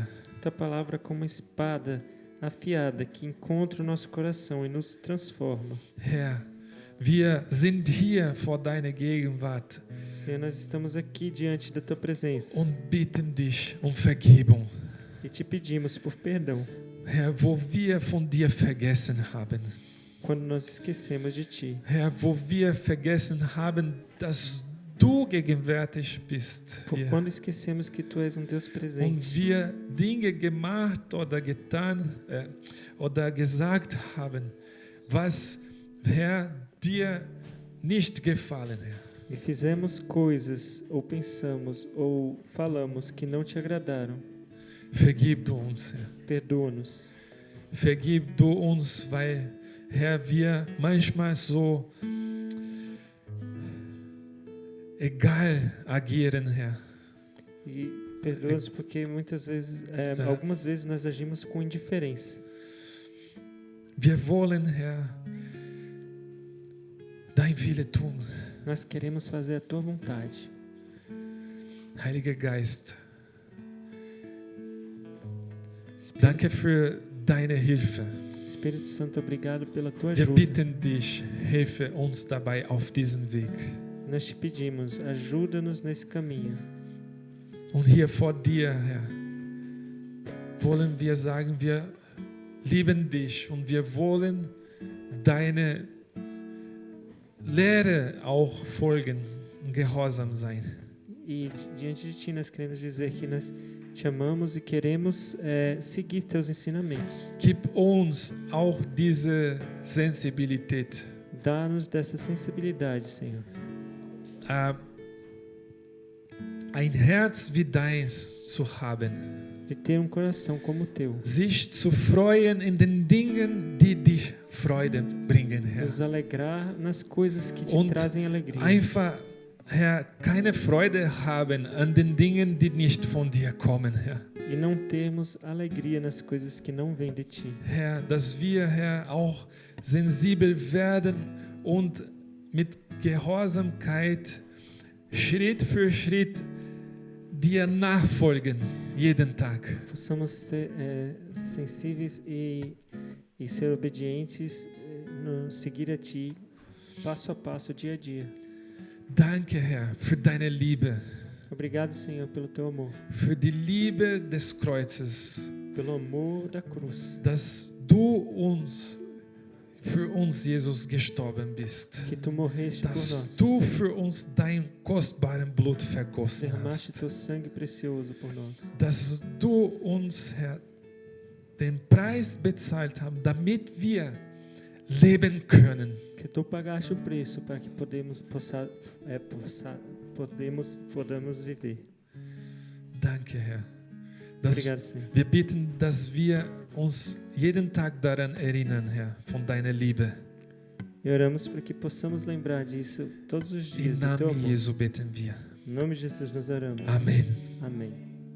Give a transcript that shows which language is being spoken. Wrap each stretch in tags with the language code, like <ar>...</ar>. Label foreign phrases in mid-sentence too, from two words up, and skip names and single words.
<pt>Tua palavra é como uma espada afiada que encontra o nosso coração e nos transforma.</pt> <de>Herr, wir sind hier vor deiner Gegenwart</de> <pt>Senhor, nós estamos aqui diante da Tua presença</pt> <de>und bitten dich um Vergebung.</de> <pt>e te pedimos por perdão</pt> <de>Herr, wo wir von dir vergessen haben.</de> <pt>quando nós esquecemos de Ti.</pt> <de>Herr, wo wir vergessen haben, dass du gegenwärtig bist.</de> <pt>Por</pt> <de>Hier.</de> <pt>quando esquecemos que Tu és um Deus</pt> <de>Und</de> <pt>presente</pt> <de>wir Dinge gemacht oder getan oder gesagt haben, was, Herr, dir nicht gefallen, Herr.</de> <pt>e fizemos coisas ou pensamos ou falamos que não Te agradaram.</pt> <de>Vergib du uns, Herr.</de> <pt>Perdoa-nos.</pt> <de>Vergib du uns, weil, Herr, wir manchmal so egal agieren, Herr.</de> <pt>E perdoa-nos porque muitas vezes, algumas vezes nós agimos com indiferença.</pt> <de>Wir wollen, Herr, dein Wille tun.</de> <pt>Nós queremos fazer a Tua vontade.</pt> <de>Heiliger Geist, danke für deine Hilfe.</de> <pt>Espírito Santo, obrigado pela tua</pt> <de>Wir</de> <pt>ajuda.</pt> <de>bitten dich, helfe uns dabei auf diesem Weg.</de> <pt>Nós te pedimos, ajuda-nos nesse caminho.</pt> <de>Und hier vor dir, Herr, wollen wir sagen, wir lieben dich und wir wollen deine Lehre auch folgen und gehorsam sein.</de> <pt>E diante de ti nós queremos dizer que nós te amamos e queremos seguir teus ensinamentos.</pt> <de>Gib uns auch diese Sensibilität,</de> <pt>Dá-nos dessa sensibilidade, Senhor.</pt> <de>ein Herz wie deins zu haben,</de> <pt>De ter coração como o teu.</pt> <de>sich zu freuen in den Dingen, die dich Freude bringen, Herr.</de> <pt>Nos alegrar nas coisas que te</pt> <de>Und</de> <pt>trazem alegria.</pt> <de>einfach, Herr, keine Freude haben an den Dingen, die nicht von dir kommen, Herr.</de> <pt>E não termos alegria nas coisas que não vêm de ti.</pt> <de>Herr, dass wir, Herr, auch sensibel werden und mit Gehorsamkeit Schritt für Schritt dir nachfolgen, jeden Tag.</de> <pt>Possamos ser sensíveis e ser obedientes, seguir a ti passo a passo, dia a dia.</pt> <de>Danke, Herr, für deine Liebe,</de> <pt>Obrigado, Senhor, pelo teu amor,</pt> <de>für die Liebe des Kreuzes,</de> <pt>pelo amor da cruz,</pt> <de>dass du für uns, Jesus, gestorben bist.</de> <pt>que tu morreste por</pt> <de>Dass</de> <pt>nós,</pt> <de>du für uns dein kostbaren Blut vergossen</de> <pt>derramaste</pt> <de>hast.</de> <pt>teu sangue precioso por nós,</pt> <de>Dass du uns, Herr, den Preis bezahlt hast, damit wir leben können.</de> <pt>que tu pagaste o preço para que podamos viver.</pt> <de>Danke, Herr. Dass</de> <pt>Obrigado, Senhor.</pt> <de>wir bitten, dass wir uns jeden Tag daran erinnern, Herr, von deiner Liebe.</de> <pt>E oramos para que possamos lembrar disso todos os</pt> <de>Im</de> <pt>dias, do teu</pt> <de>Namen</de> <pt>amor.</pt> <de>Jesu beten wir.</de> <pt>Em nome de Jesus nós oramos.</pt> <de>Amen.</de> <pt>Amém.</pt>